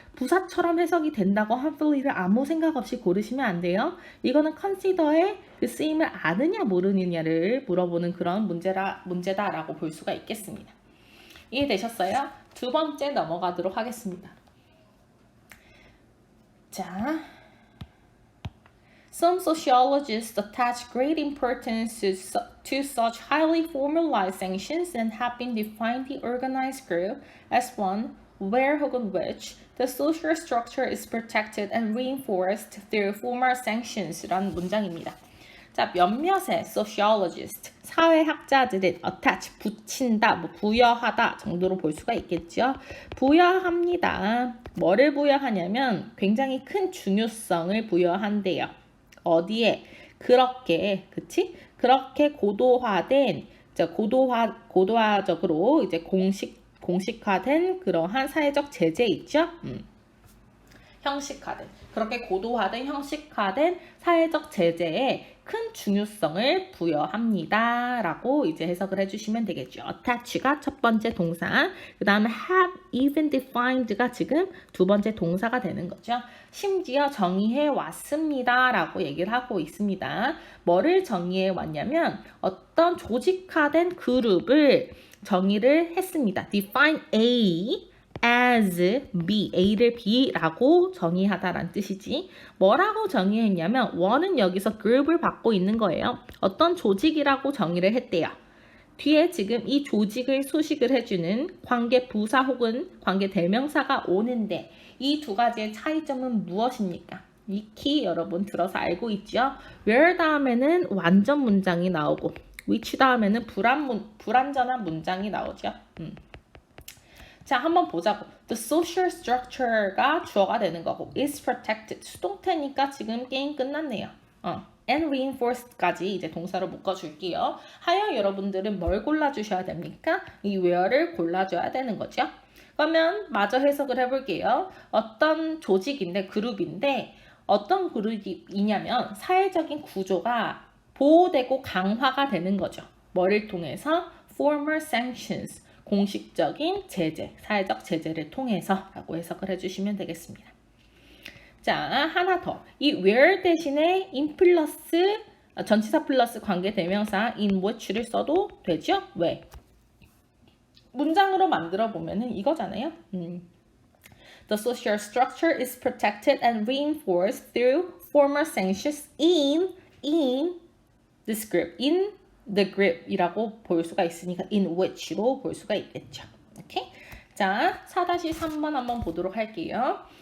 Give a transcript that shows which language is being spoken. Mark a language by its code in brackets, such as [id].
[ko] 부사처럼 해석이 된다고 harmfully를 아무 생각 없이 고르시면 안 돼요. 이거는 consider의 그 쓰임을 아느냐 모르느냐를 물어보는 그런 문제다라고 볼 수가 있겠습니다. 이해되셨어요? 두 번째 넘어가도록 하겠습니다. 자, [en] Some sociologists attach great importance to such highly formalized sanctions and have been defined the organized group as one where [ko] 혹은 [en] which the social structure is protected and reinforced through formal sanctions [ko] 라는 문장입니다. 자, 몇몇의 sociologist, 사회학자들은 attach, 붙인다, 뭐 부여하다 정도로 볼 수가 있겠죠. 부여합니다. 뭐를 부여하냐면 굉장히 큰 중요성을 부여한대요. 어디에? 그렇게, 그치? 그렇게 고도화된, 고도화적으로 이제 공식화된 그러한 사회적 제재 있죠? 형식화된, 그렇게 고도화된 형식화된 사회적 제재에 큰 중요성을 부여합니다. 라고 이제 해석을 해주시면 되겠죠. attach가 첫 번째 동사, 그 다음에 [en] have even defined [ko] 가 지금 두 번째 동사가 되는 거죠. 심지어 정의해 왔습니다. 라고 얘기를 하고 있습니다. 뭐를 정의해 왔냐면 어떤 조직화된 그룹을 정의를 했습니다. [en] define A as B, [ko] A를 B라고 정의하다라는 뜻이지. 뭐라고 정의했냐면 원은 여기서 그룹을 받고 있는 거예요. 어떤 조직이라고 정의를 했대요. 뒤에 지금 이 조직을 수식을 해주는 관계 부사 혹은 관계 대명사가 오는데 이 두 가지의 차이점은 무엇입니까? 익히 여러분 들어서 알고 있죠? where 다음에는 완전 문장이 나오고 which 다음에는 불완전한 문장이 나오죠. 자, 한번 보자고. [en] The social structure가 [ko] 주어가 되는 거고 [en] is protected. [ko] 수동태니까 지금 게임 끝났네요. [en] and reinforced [ko] 까지 이제 동사로 묶어줄게요. 하여 여러분들은 뭘 골라주셔야 됩니까? 이 where를 골라줘야 되는 거죠. 그러면 마저 해석을 해볼게요. 어떤 조직인데, 그룹인데 어떤 그룹이냐면 사회적인 구조가 보호되고 강화가 되는 거죠. 뭐를 통해서? [en] Formal sanctions. [ko] 공식적인 제재, 사회적 제재를 통해서 라고 해석을 해주시면 되겠습니다. 자, 하나 더. 이 where 대신에 in 플러스, 전치사 플러스 관계 대명사 [en] in which [ko] 를 써도 되죠? 왜? 문장으로 만들어 보면은 이거잖아요. [en] The social structure is protected and reinforced through formal sanctions in this group. in the group [ko] 이라고 볼 수가 있으니까 [en] in which [ko] 로 볼 수가 있겠죠. 오케이? 자, 4-3번 한번 보도록 할게요.